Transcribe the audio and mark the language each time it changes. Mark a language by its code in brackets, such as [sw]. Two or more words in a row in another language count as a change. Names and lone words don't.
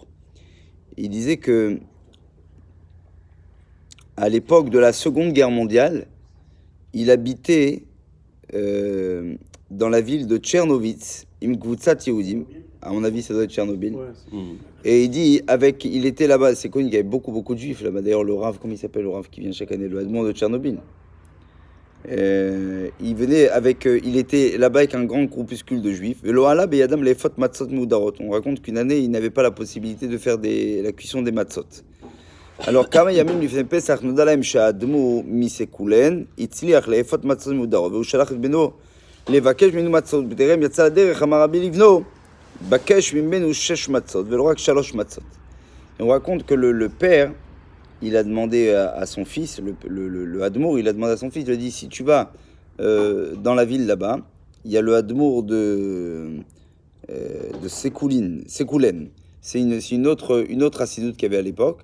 [fr] Il disait que à l'époque de la Seconde Guerre mondiale, il habitait dans la ville de Tchernovitz, [he] עם קבוצת יהודים, [fr] à mon avis ça doit être Tchernobyl, et il dit, il était là-bas, c'est connu qu'il y avait beaucoup de juifs là-bas, d'ailleurs le Rav, comment il s'appelle le Rav qui vient chaque année, le Admon de Tchernobyl. Il était là-bas avec un grand groupuscule de juifs. On raconte qu'une année, il n'avait pas la possibilité de faire la cuisson des matzot. Alors, [he] כמה ימים לפני פסח נודע להם שהאדמו"ר מסקולען הצליח לאפות מצות מהודרות והוא שלח את בנו לבקש ממנו מצות בטרם יצא לדרך אמר רבי לבנו בקש ממנו 6 מצות ולא רק 3 מצות. [fr] On raconte que le père il a demandé à son fils, le Hadmour, il a demandé à son fils, il lui a dit, si tu vas dans la ville là-bas, il y a le Hadmour de Sekoulen. C'est une autre assidoute qu'il y avait à l'époque.